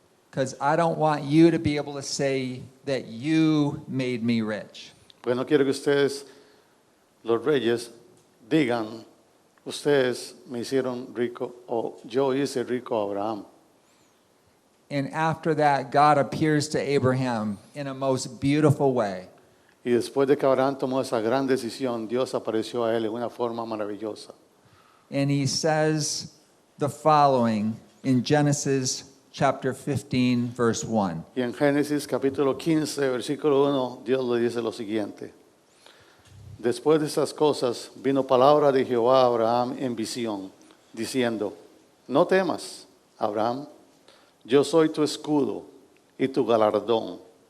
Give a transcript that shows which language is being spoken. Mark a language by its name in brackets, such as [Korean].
[English] Because I don't want you to be able to say that you made me rich. [Spanish] Porque no quiero que ustedes, los reyes, digan, ustedes me hicieron rico o yo hice rico a Abraham. [English] And after that, God appears to Abraham in a most beautiful way. [Spanish] Y después de que Abraham tomó esa gran decisión, Dios apareció a él en una forma maravillosa. [English] And he says the following in Genesis chapter 15, verse 1. [Spanish] Y en Génesis capítulo 15, versículo 1, Dios le dice lo siguiente. Después de estas cosas vino palabra de Jehová a Abraham en visión, diciendo, no temas, Abraham, yo soy tu escudo y tu galardón.